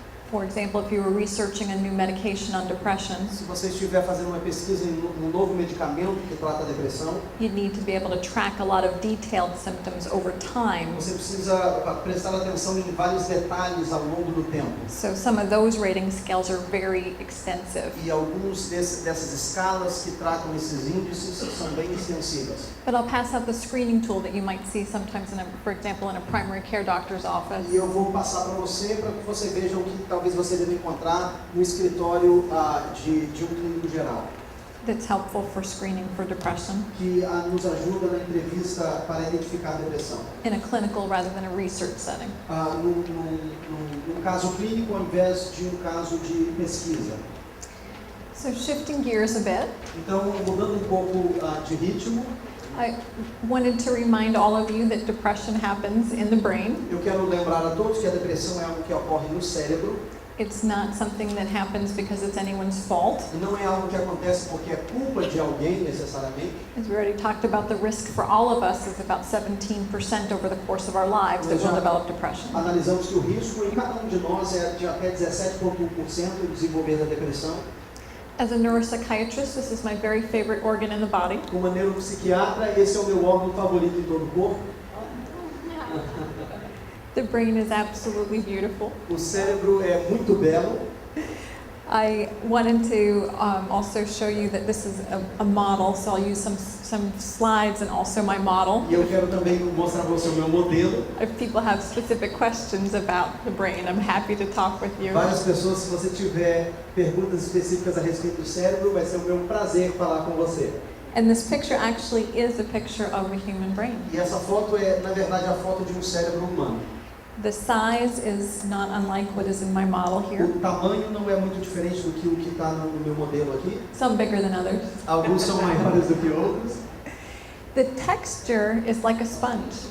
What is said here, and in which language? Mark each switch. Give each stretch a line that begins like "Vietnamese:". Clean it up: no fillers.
English: For example, if you were researching a new medication on depression,
Portuguese: Se você estiver fazendo uma pesquisa em um novo medicamento que trata a depressão,
English: you'd need to be able to track a lot of detailed symptoms over time.
Portuguese: você precisa prestar atenção em vários detalhes ao longo do tempo.
English: So some of those rating scales are very extensive.
Portuguese: E alguns dessas escalas que tratam esses índices são bem extensivas.
English: But I'll pass out the screening tool that you might see sometimes, for example, in a primary care doctor's office.
Portuguese: E eu vou passar para você que você veja o que talvez você deva encontrar no escritório de um clínico geral,
English: That's helpful for screening for depression
Portuguese: que nos ajuda na entrevista para identificar a depressão.
English: in a clinical rather than a research setting.
Portuguese: Num caso clínico ao invés de um caso de pesquisa.
English: So shifting gears a bit,
Portuguese: Então, mudando um pouco de ritmo,
English: I wanted to remind all of you that depression happens in the brain.
Portuguese: eu quero lembrar a todos que a depressão é algo que ocorre no cérebro.
English: It's not something that happens because it's anyone's fault.
Portuguese: E não é algo que acontece porque é culpa de alguém necessariamente.
English: As we already talked about, the risk for all of us is about 17% over the course of our lives that we'll develop depression.
Portuguese: Analisamos que o risco em cada um de nós é de até 17,1% de desenvolver a depressão.
English: As a neuropsychiatrist, this is my very favorite organ in the body.
Portuguese: Como uma neuropsiquiatra, esse é o meu órgão favorito em todo o corpo.
English: The brain is absolutely beautiful.
Portuguese: O cérebro é muito belo.
English: I wanted to also show you that this is a model, so I'll use some slides and also my model.
Portuguese: E eu quero também mostrar para você o meu modelo.
English: If people have specific questions about the brain, I'm happy to talk with you.
Portuguese: Várias pessoas, se você tiver perguntas específicas a respeito do cérebro, vai ser o meu prazer falar com você.
English: And this picture actually is a picture of a human brain.
Portuguese: E essa foto é, na verdade, a foto de um cérebro humano.
English: The size is not unlike what is in my model here.
Portuguese: O tamanho não é muito diferente do que o que está no meu modelo aqui.
English: Some bigger than others.
Portuguese: Alguns são maiores do que outros.
English: The texture is like a sponge